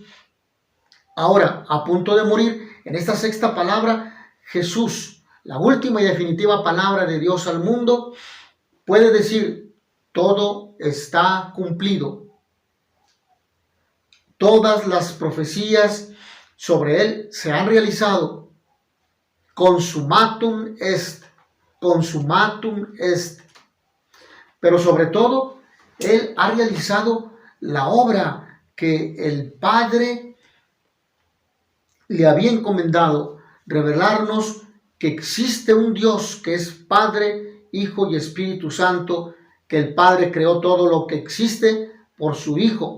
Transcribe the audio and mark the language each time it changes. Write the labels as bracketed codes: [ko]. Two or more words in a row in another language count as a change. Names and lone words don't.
[es] Ahora, a punto de morir, en esta sexta palabra, Jesús, la última y definitiva palabra de Dios al mundo, puede decir: todo está cumplido. Todas las profecías sobre Él se han realizado. [la] Consumatum est, consumatum est. [es] Pero sobre todo, Él ha realizado la obra que el Padre le había encomendado: revelarnos que existe un Dios que es Padre, Hijo y Espíritu Santo, que el Padre creó todo lo que existe por su Hijo.